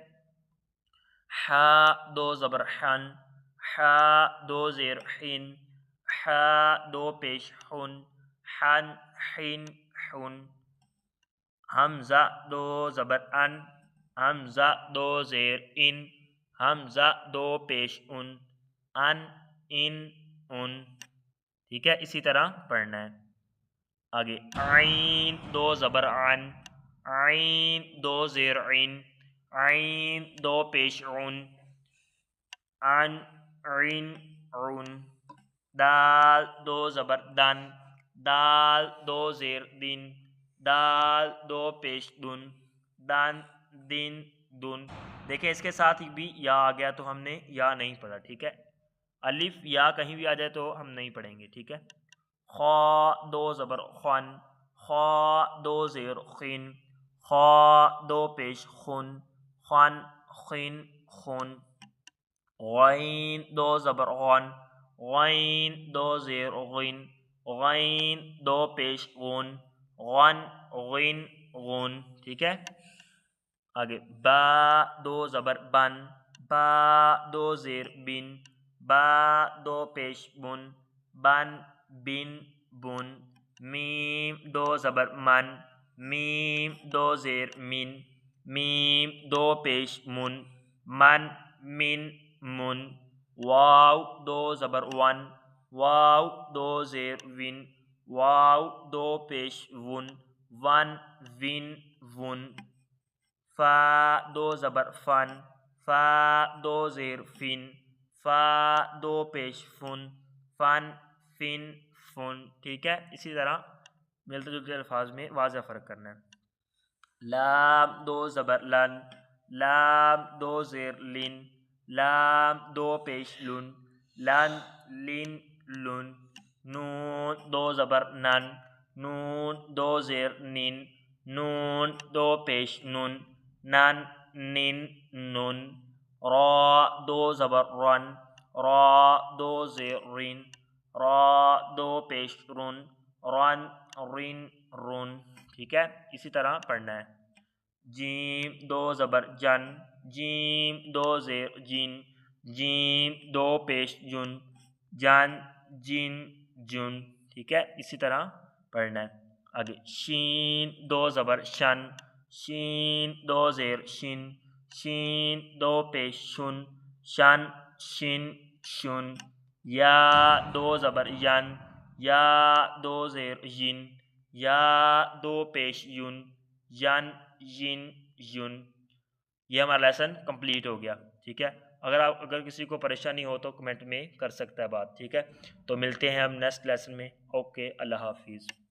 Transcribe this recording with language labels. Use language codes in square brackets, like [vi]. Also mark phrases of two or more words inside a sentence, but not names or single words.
[ur] حا دو زبر حن حا دو زیر حن حا دو پیش حن حن حن حن حمزہ دو زبر ان حمزہ دو زیر ان حمزہ دو پیش ان ان ٹھیک ہے۔ اسی طرح پڑھنا ہے آگے۔ عین دو زبر عن عین دو زیر عین عین دو پیش عن عن عین عن دال دو زبر دن دال دو زیر دن دال دو پیش دن دن دن دن، دیکھیں اس کے ساتھ بھی یا آ گیا تو ہم نے یا نہیں پڑھا، ٹھیک ہے۔ الف یا کہیں بھی آ جائے تو ہم نہیں پڑھیں گے، ٹھیک ہے۔ خا دو زبر خن خا دو زیر خن خا دو پیش خن خن خن خن غین دو زبر غن غین دو زیر غن غین دو پیش غن غن غن غن، ٹھیک ہے۔ آگے با دو زبر بن با دو زیر بن با دو پیش بن بن بن بن میم دو زبر من میم دو زیر من میم دو پیش من من من من واو دو زبر ون واو دو زیر ون واو دو پیش ون ون ون ون فا دو زبر فن فا دو زیر فن فا دو پیش فن فن فن فن، ٹھیک ہے۔ اسی طرح ملتے جلتے الفاظ میں واضح فرق کرنا ہے۔ لام دو زبر لن لام دو زیر لن لام دو پیش لن لن لن لن نون دو زبر نن نون دو زیر نن نون دو پیش نن نن نن نن را دو زبر رن را دو زیر رن را دو پیش رن رن رن رن، ٹھیک ہے۔ اسی طرح پڑھنا ہے۔ جیم دو زبر جن جیم دو زیر جن جیم دو پیش جن جن جن جن، ٹھیک ہے۔ اسی طرح پڑھنا ہے آگے۔ شین دو زبر شن شین دو زیر شن شین دو پیش شن شن شن شن یا دو زبر ین یا دو زیر ین یا دو پیش یون ین ین یون۔ یہ ہمارا [en] lesson complete [ur] ہو گیا، ٹھیک ہے۔ اگر کسی کو پریشانی ہو تو کمنٹ میں کر سکتا ہے بات، ٹھیک ہے۔ تو ملتے ہیں ہم [en] next lesson [ur] میں، اوکے، اللہ حافظ۔